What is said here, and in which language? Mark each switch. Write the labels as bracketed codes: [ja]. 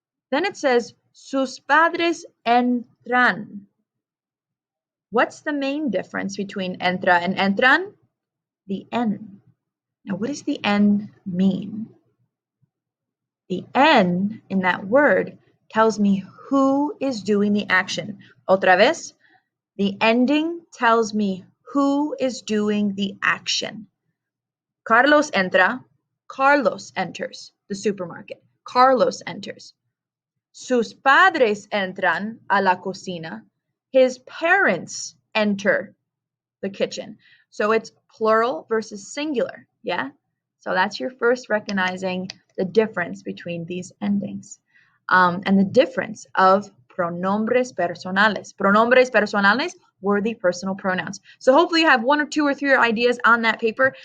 [en] Then it says [es] sus padres entran. [en] What's the main difference between entra and entran? The N. Now, what does the N mean? The N in that word tells me who is doing the action. [es] Otra vez, [en] the ending tells me who is doing the action. [es] Carlos entra, [en] Carlos enters the supermarket. Carlos enters. [es] Sus padres entran a la cocina. [en] His parents enter the kitchen. So it's plural versus singular, yeah? So that's your first recognizing the difference between these endings. And the difference of pronombres personales. Pronombres personales were the personal pronouns. So hopefully you have one or two or three ideas on that paper.